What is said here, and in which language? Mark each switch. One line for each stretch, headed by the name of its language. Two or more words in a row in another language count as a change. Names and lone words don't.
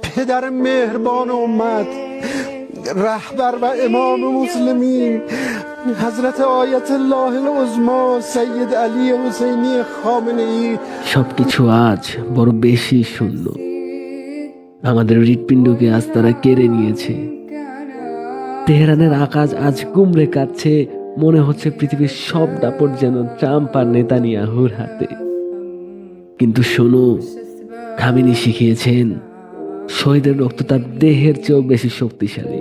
Persian: پدر مهربان امت، رهبر و امام مسلمین، حضرت آیت الله العظما سید علی حسینی خامنه‌ای।
Bangla: সবকিছু আজ বড় বেশি শূন্য। আমাদের হৃৎপিণ্ডকে আজ তারা কেড়ে নিয়েছে। তেহরানের আকাশ আজ কুমড়ে কাটছে, মনে হচ্ছে পৃথিবীর সব দাপট যেন ট্রাম্প আর নেতানিয়াহুর হাতে। কিন্তু শোনো, খামেনি শিখিয়েছেন শহীদের রক্ত তার দেহের চেয়েও বেশি শক্তিশালী।